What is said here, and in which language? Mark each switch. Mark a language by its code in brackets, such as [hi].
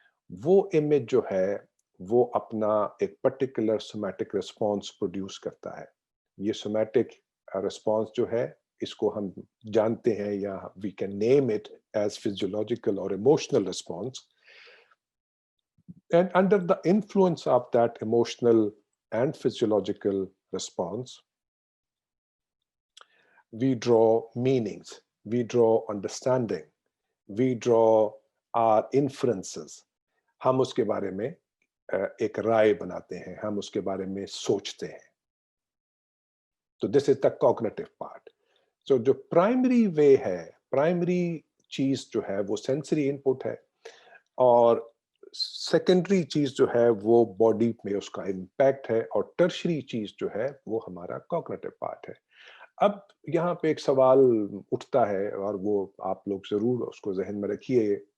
[hi] वो इमेज जो है वो अपना एक पर्टिकुलर सोमैटिक रिस्पॉन्स प्रोड्यूस करता है। ये सोमैटिक रिस्पॉन्स जो है इसको हम जानते हैं, या we can name it as physiological और emotional response. [en] And under the influence of that emotional and physiological response, we draw meanings, we draw understanding, we draw our inferences. [hi] हम उसके बारे में एक राय बनाते हैं, हम उसके बारे में सोचते हैं। [en] तो this is the cognitive part. [hi] So जो प्राइमरी वे है, प्राइमरी चीज जो है वो सेंसरी इनपुट है, और सेकेंडरी चीज जो है वो बॉडी में उसका इम्पैक्ट है, और टर्शरी चीज जो है वो हमारा कॉग्निटिव पार्ट है। अब यहाँ पे एक सवाल उठता है और वो आप लोग जरूर उसको जहन में रखिए।